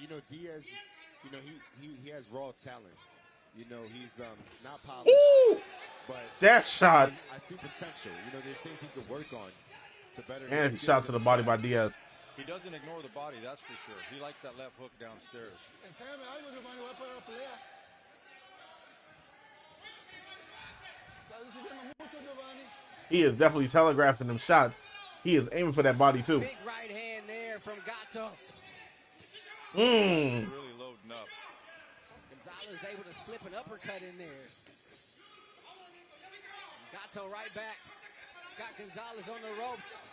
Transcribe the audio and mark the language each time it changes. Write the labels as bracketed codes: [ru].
[en] Diaz, he has raw talent. He's not polished. Ooh, but that shot. I see potential. There's things he can work on to better. And he shot to the body by Diaz. He doesn't ignore the body, that's for sure. He likes that left hook downstairs. [es] Enséñame algo, Giovanni, voy a parar la pelea. Estás diciendo mucho, Giovanni. [en] He is definitely telegraphing them shots. He is aiming for that body too. Big right hand there from Gato. Really loading up. Gonzalez able to slip an uppercut in there. Gato right back. Scott Gonzalez on the ropes.